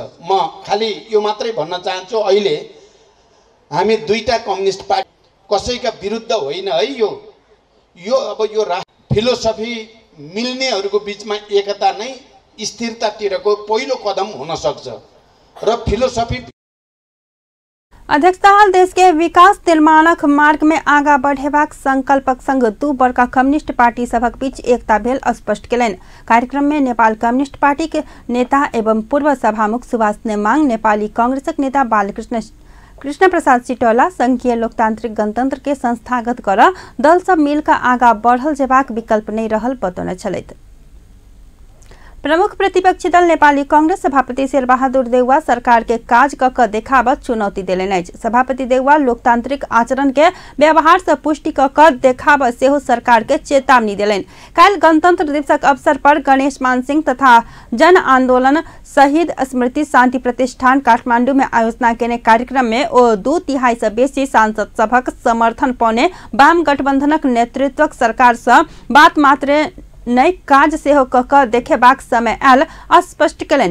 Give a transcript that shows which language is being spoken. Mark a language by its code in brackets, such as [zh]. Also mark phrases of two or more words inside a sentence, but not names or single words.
[ne] म खाली यो मात्रै भन्न चाहन्छु, अहिले हामी दुईटा कम्युनिस्ट पार्टी कसैका विरुद्ध होइन है। यो अब यो फिलोसफी मिल्नेहरूको बीचमा एकता नै स्थिरतातिरको पहिलो कदम हुन सक्छ र फिलोसफी। [mai] अध्यक्ष दाहाल देश के विकास निर्माणक मार्ग में आगा बढ़ेबाक संकल्पक संग दू बड़का कम्युनिस्ट पार्टी सभक बीच एकता भेल स्पष्ट केलनि। कार्यक्रम में नेपाल कम्युनिस्ट पार्टी के नेता एवं पूर्व सभामुख सुभाष नेमाङ, नेपाली कांग्रेसक नेता कृष्ण प्रसाद सिटौला संघीय लोकतांत्रिक गणतंत्र के संस्थागत कर दल सब मिलकर आगा बढ़ल जेबाक विकल्प नहीं रहल बतौने छलैथ। प्रमुख प्रतिपक्षी दल नेपाली कांग्रेस सभापति शेरबहादुर देउवा सरकार के काज क देखाब चुनौती देलनि। सभापति देउवा लोकतांत्रिक आचरण के व्यवहार से पुष्टि क देखाब सेहो सरकार के चेतावनी देलनि। काल गणतंत्र दिवसक अवसर पर गणेश मान सिंह तथा जन आंदोलन शहीद स्मृति शांति प्रतिष्ठान काठमांडू में आयोजना केने कार्यक्रम में ओ 2/3 से बेसी सांसद सभक समर्थन पौने वाम गठबंधनक नेतृत्वक सरकार से बात मात्र नई काज सेहो कक देखेबाक समय आयल स्पष्ट केलनि।